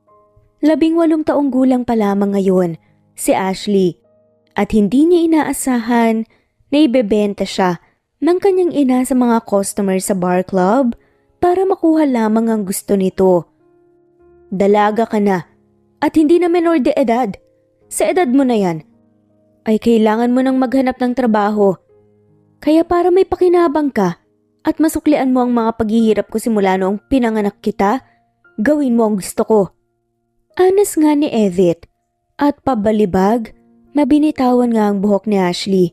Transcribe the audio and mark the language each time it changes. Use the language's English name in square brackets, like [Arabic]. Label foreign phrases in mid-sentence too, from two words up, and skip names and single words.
[Filipino] 18 taong gulang pa lamang ngayon si Ashley at hindi niya inaasahan na ibebenta siya ng kanyang ina sa mga customer sa [English] bar club [Filipino] para makuha lamang ang gusto nito. Dalaga ka na at hindi na menor de edad. Sa edad mo na yan, ay kailangan mo nang maghanap ng trabaho. Kaya para may pakinabang ka at masuklian mo ang mga paghihirap ko simula noong pinanganak kita, gawin mo ang gusto ko. Anas nga ni Edith at pabalibag na binitawan nga ang buhok ni Ashley.